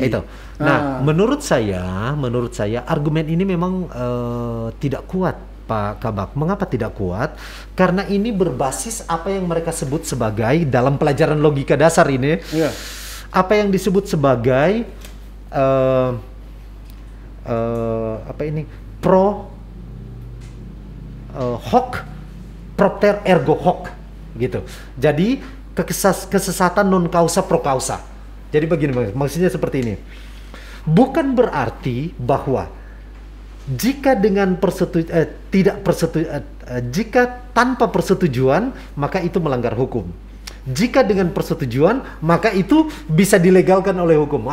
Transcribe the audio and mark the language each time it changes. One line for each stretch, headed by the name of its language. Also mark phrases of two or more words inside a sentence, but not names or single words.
Indonesian: Nah, menurut saya argumen ini memang tidak kuat, Pak Kabak. Mengapa tidak kuat? Karena ini berbasis apa yang mereka sebut sebagai dalam pelajaran logika dasar ini, apa yang disebut sebagai
Latin: hoc propter ergo hoc
Indonesian: gitu.
Latin: Jadi kesesatan non causa pro causa.
Indonesian: Jadi begini, maksudnya seperti ini. Bukan berarti bahwa jika jika tanpa persetujuan maka itu melanggar hukum. Jika dengan persetujuan maka itu bisa dilegalkan oleh hukum.